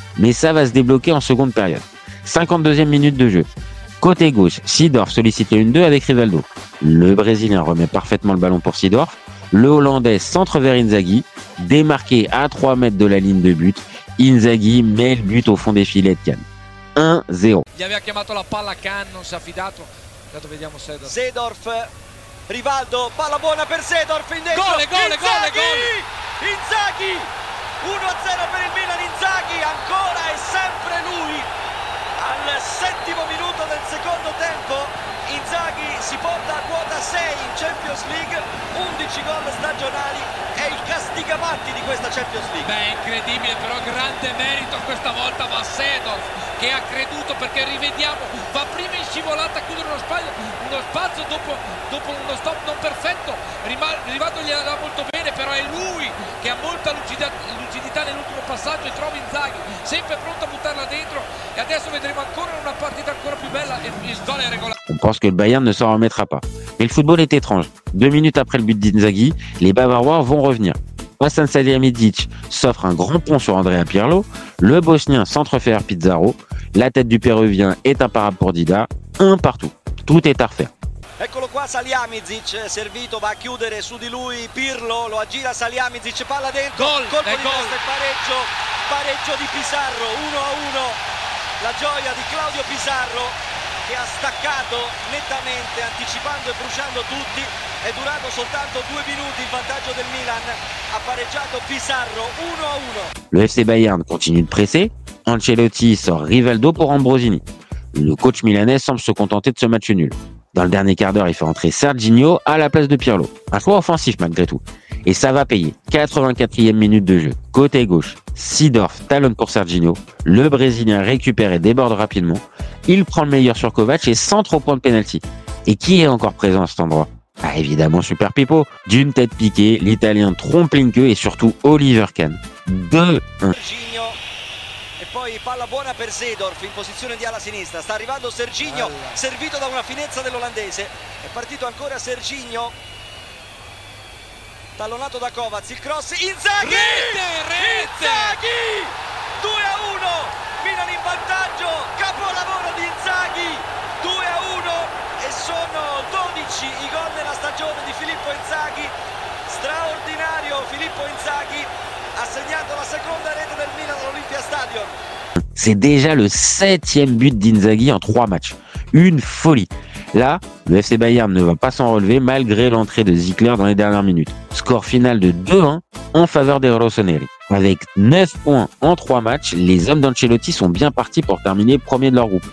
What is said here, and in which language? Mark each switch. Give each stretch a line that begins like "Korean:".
French: Mais ça va se débloquer en seconde période. 52e minute de jeu. Côté gauche, Seedorf sollicite le 1-2 avec Rivaldo. Le Brésilien remet parfaitement le ballon pour Seedorf. Le Hollandais centre vers Inzaghi. Démarqué à 3 mètres de la ligne de but, Inzaghi met le but au fond des filets de Kahn. 1-0.
Italian: Gli aveva chiamato la palla Kahn, non si è affidato. Intanto vediamo Seedorf. Seedorf, Rivaldo, palla buona per Seedorf in dentro. Gol! Inzaghi! 1-0 per il Milan, Inzaghi, ancora e sempre lui. Al 7° minuto del secondo tempo Inzaghi si porta a quota 6 Champions League, 11 gol stagionali, è il castigavatti di questa Champions League. Beh, incredibile, però grande merito questa volta va a Seedorf, che ha creduto, perché rivediamo, va prima in scivolata a chiudere uno spazio dopo uno stop non perfetto, Rivaldo gli dà molto bene, però è lui che ha molta lucidità nell'ultimo passaggio e trova Inzaghi sempre pronto a buttarla dentro, e adesso vedremo ancora una partita ancora più bella e il gol è regolare.
French: On pense que le Bayern ne s'en remettra pas. Mais le football est étrange. 2 minutes après le but d'Inzaghi, les Bavarois vont revenir. Hasan Salihamidzic s'offre un grand pont sur Andrea Pirlo, le Bosnien s'entrefait Pizarro, la tête du Péruvien est imparable pour Dida, un partout. Tout est à refaire.
Italian: Eccolo qua Salihamidzic, servito, va a chiudere su di lui Pirlo, lo aggira Salihamidzic, palla dentro, colpo di testa e pareggio di Pizarro, 1-1, la gioia di Claudio Pizarro che ha staccato nettamente, anticipando e bruciando tutti, è durato soltanto 2 minuti il vantaggio del Milan, ha pareggiato Pizarro 1-1.
French: Le FC Bayern continue de presser, Ancelotti sort Rivaldo pour Ambrosini. Le coach milanais semble se contenter de ce match nul. Dans le dernier quart d'heure, il fait entrer Serginho à la place de Pirlo. Un choix offensif malgré tout. Et ça va payer. 84e minute de jeu. Côté gauche, Seedorf talonne pour Serginho. Le Brésilien récupère et déborde rapidement. Il prend le meilleur sur Kovac et centre au point de pénalty. Et qui est encore présent à cet endroit? Ah, évidemment Super Pippo. D'une tête piquée, l'Italien trompe Linke et surtout Oliver Kahn. 2-1.
Italian: E poi palla buona per Seedorf in posizione di ala sinistra, sta arrivando Serginho, servito da una finezza dell'olandese, è partito ancora Serginho, tallonato da Kovac, il cross, Inzaghi! Rete! Inzaghi! 2-1, Milan in vantaggio, capolavoro di Inzaghi, 2-1 e sono 12 i gol nella stagione di Filippo Inzaghi, straordinario Filippo Inzaghi. Ha segnato la seconda rete del Milan all'Olympia Stadium.
French: C'est déjà le 7e but d'Inzaghi en 3 matchs. Une folie. Là, le FC Bayern ne va pas s'en relever malgré l'entrée de Ziegler dans les dernières minutes. Score final de 2-1 en faveur des Rossoneri. Avec 9 points en 3 matchs, les hommes d'Ancelotti sont bien partis pour terminer premier de leur groupe.